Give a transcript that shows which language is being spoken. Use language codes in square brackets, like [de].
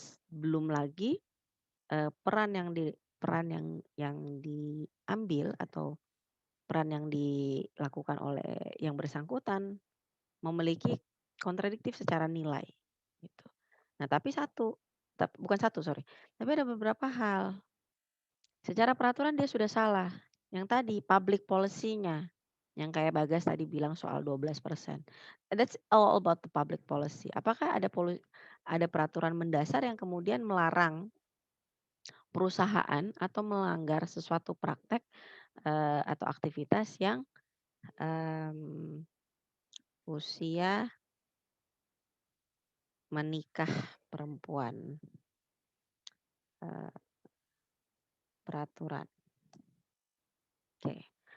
[id] Belum lagi peran yang diambil atau peran yang dilakukan oleh yang bersangkutan memiliki kontradiktif secara nilai, gitu. Nah, tapi bukan satu, sorry, tapi ada beberapa hal. Secara peraturan dia sudah salah. Yang tadi public policy-nya, yang kayak Bagas tadi bilang soal 12%. [en] That's all about the public policy. [id] Apakah ada peraturan mendasar yang kemudian melarang perusahaan atau melanggar sesuatu praktek, atau aktivitas yang, mmm, usia menikah perempuan, eee, peraturan. Oke.